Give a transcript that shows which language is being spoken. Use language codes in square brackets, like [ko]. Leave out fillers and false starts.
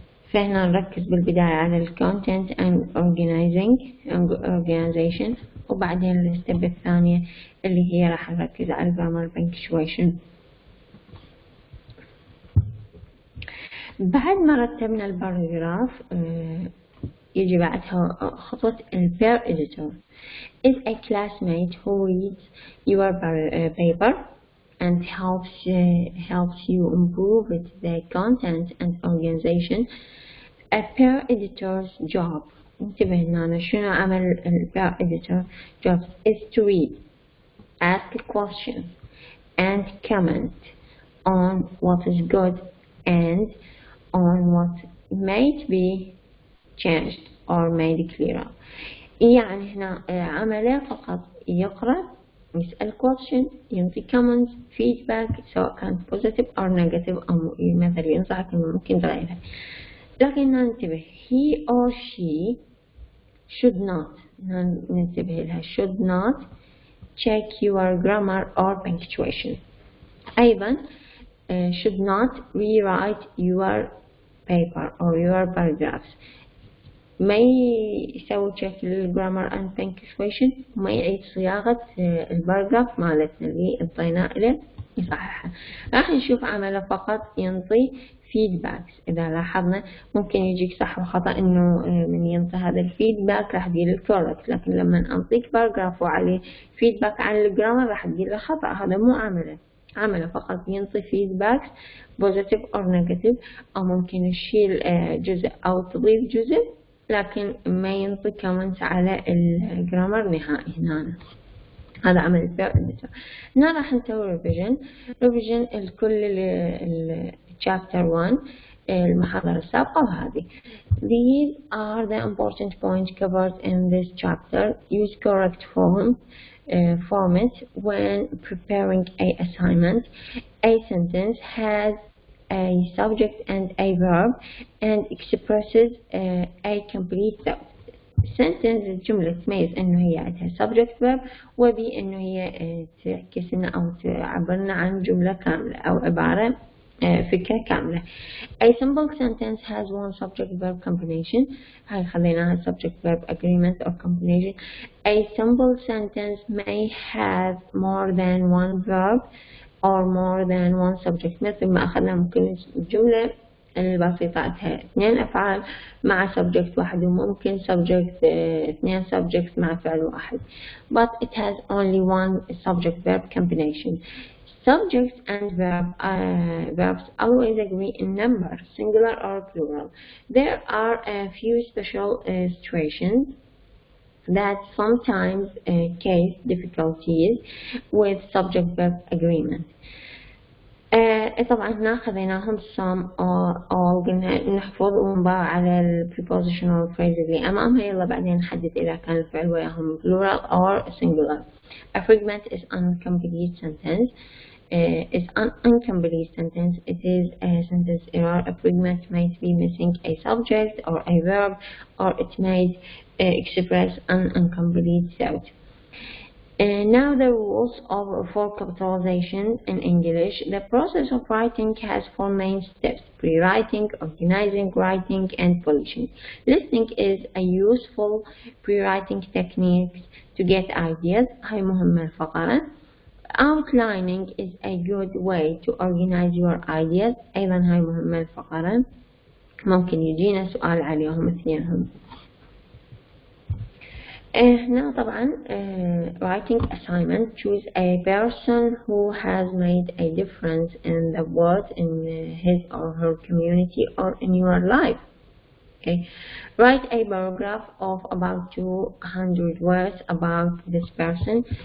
[ar] فهنا نركز بالبداية على الكونتنت [en] and organization، [ar] وبعدين الستيب الثانية اللي هي راح نركز على الجرامر punctuation. بعد ما رتبنا الباراجراف يجي بعدها خطوة البير editor. [en] Is a classmate who reads your paper and helps you improve the content and organization. A peer editor's job. [ar] انتبه هنا شنو عمل [en] البير editor job is to read, ask questions and comment on what is good and on what might be changed or made clearer. [ar] يعني هنا عمله فقط يقرأ، يسأل question، ينطي comments، feedback سواء كانت [en] positive or negative [ar] أو مثلا ينصحك إنه ممكن تغيرها. لكن ننتبه [en] he or she should not، [ar] ننتبه لها [en] should not check your grammar or punctuation. [ar] أيضا [en] should not rewrite your paper or your paragraphs. [ar] ما يسوي check للجرامر [en] and punctuation، [ar] ما يعيد صياغة الباراجراف مالتنا اللي انطيناه له يصححها. راح نشوف عمله فقط ينطي feedbacks. إذا لاحظنا ممكن يجيك صح وخطأ إنه من ينطي هذا الفيدباك راح تدير الكوركت، لكن لما أنطيك باراجراف وعليه feedback عن الجرامر راح تدير له خطأ. هذا مو عمله فقط ينطي [en] feedbacks positive or negative، [ar] أو ممكن يشيل جزء أو تضيف جزء، لكن ما ينطي comments على الجرامر نهائي. هنا هذا عمل البير editor. هنا راح نسوي revision الكل chapter 1 المحاضرة السابقة وهذه. [en] These are the important points covered in this chapter. Use correct format when preparing a assignment. A sentence has a subject and a verb and expresses a complete thought. [ar] sentence الجملة تميز إنه هي عندها subject verb، وبي إنه هي تعكس لنا أو تعبرنا عن جملة كاملة أو عبارة فكرة كاملة. [en] A simple sentence has one subject verb combination. [ar] هاي خليناها [en] subject verb agreement or combination. A simple sentence may have more than one verb or more than one subject. [ar] مثل ما أخذنا ممكن الجملة البسيطة عندها 2 أفعال مع subject واحد، وممكن subject 2 subjects مع فعل واحد. [en] But it has only one subject verb combination. Subjects and verbs always agree in number, singular or plural. There are a few special situations that sometimes cause difficulties with subject-verb agreement. [ar] طبعا هنا خذيناهم some all قلنا نحفظ ونباع على ال prepositional phrases اللي أمامها. يلا بعدين نحدد إذا كان الفعل وياهم [en] plural or singular. A fragment is incomplete sentence. Is an incomplete sentence. It is a sentence error. A fragment might be missing a subject or a verb, or it might express an incomplete thought. Now the rules for capitalization in English. The process of writing has 4 main steps: pre-writing, organizing, writing, and polishing. Listening is a useful pre-writing technique to get ideas. [ar] هاي مهمة الفقرة. [en] Outlining is a good way to organize your ideas. [ar] أيضا هاي مهمة الفقرة، ممكن يجينا سؤال عليهم اثنينهم. هنا طبعا writing assignment. [en] Choose a person who has made a difference in the world, in his or her community, or in your life. Okay. Write a paragraph of about 200 words about this person.